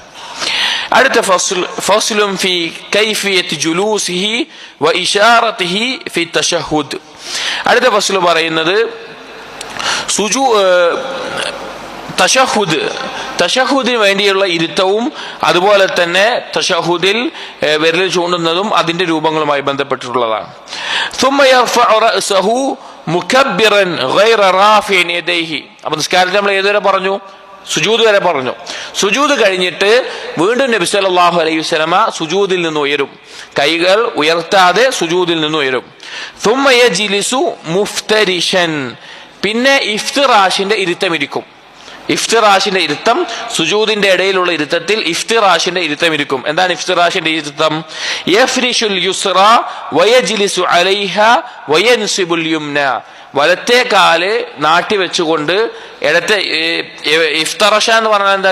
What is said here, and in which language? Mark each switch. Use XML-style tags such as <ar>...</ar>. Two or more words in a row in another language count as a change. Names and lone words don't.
<ar>അടുത്ത فصل في كيفية جلوسه وإشارته في تشهد.</ar> <ml>അടുത്ത ഫസ്ല് പറയുന്നത് തശഹുദിന് വേണ്ടിയുള്ള ഇരുത്തവും അതുപോലെ തന്നെ തശഹുദിൽ വിരൽ ചൂണ്ടുന്നതും അതിന്റെ രൂപങ്ങളുമായി ബന്ധപ്പെട്ടിട്ടുള്ളതാണ്.</ml> <ar>ثم يرفع رأسه مكبرا غير رافع يديه.</ar> <ml>അപ്പൊ നിസ്കാരത്തിൽ നമ്മൾ ഏതുവരെ പറഞ്ഞു? സുജൂദ് വരെ പറഞ്ഞു. സുജൂദ് കഴിഞ്ഞിട്ട് വീണ്ടും നബി</ml> <ar>صلى الله عليه وسلم</ar> <ml>സുജൂദിൽ നിന്ന് ഉയരും, കൈകൾ ഉയർത്താതെ സുജൂദിൽ നിന്ന് ഉയരും.</ml> <ar>ثم يجلس مفترشا.</ar> <ml>പിന്നെ ഇഫ്തിറാഷിന്റെ ഇരുത്തം ഇരിക്കും. ഇഫ്തിറാഷിന്റെ ഇരുത്തം, സുജൂദിന്റെ ഇടയിലുള്ള ഇരുത്തത്തിൽ ഇഫ്തിറാഷിന്റെ ഇരുത്തം ഇരിക്കും. എന്താണ് ഇഫ്തിറാഷിന്റെ ഇരുത്തം?</ml> <ar>يفرش اليسرى ويجلس عليها وينصب اليمنى.</ar> <ml>വലത്തെ കാല് നാട്ടി വെച്ചുകൊണ്ട് ഇടത്തെ, ഇഫ്തറഷ എന്ന് പറഞ്ഞാൽ എന്താ?</ml>